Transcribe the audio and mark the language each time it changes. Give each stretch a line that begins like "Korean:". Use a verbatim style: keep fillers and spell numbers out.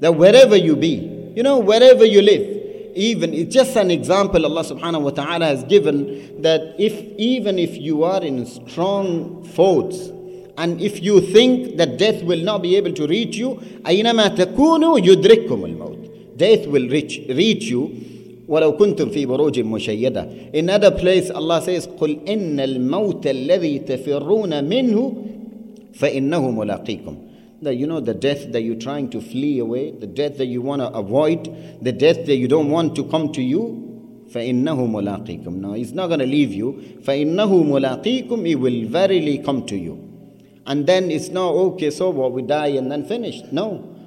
English: That wherever you be, you know, wherever you live, even, it's just an example Allah subhanahu wa ta'ala has given, that if even if you are in strong forts, and if you think that death will not be able to reach you,
Arabic: أَيْنَمَا تَكُونُوا يُدْرِكُّمُ الْمَوْتِ,
English: death will reach, reach you.
Arabic: وَلَوْ كُنْتُمْ فِي بُرُوجٍ مُشَيَّدَةٍ.
English: In other place Allah says,
Arabic: قُلْ إِنَّ الْمَوْتَ الَّذِي تَفِرُّونَ مِنْهُ فَإِنَّهُ مُلَاقِيكُم.
English: That, you know, the death that you're trying to flee away, the death that you want to avoid, the death that you don't want to come to you,
Arabic: فَإِنَّهُ مُلَاقِيكُمْ.
English: No, he's not going to leave you.
Arabic: فَإِنَّهُ مُلَاقِيكُمْ,
English: he will verily come to you. And then it's not, okay, so what, we die and then finished. No.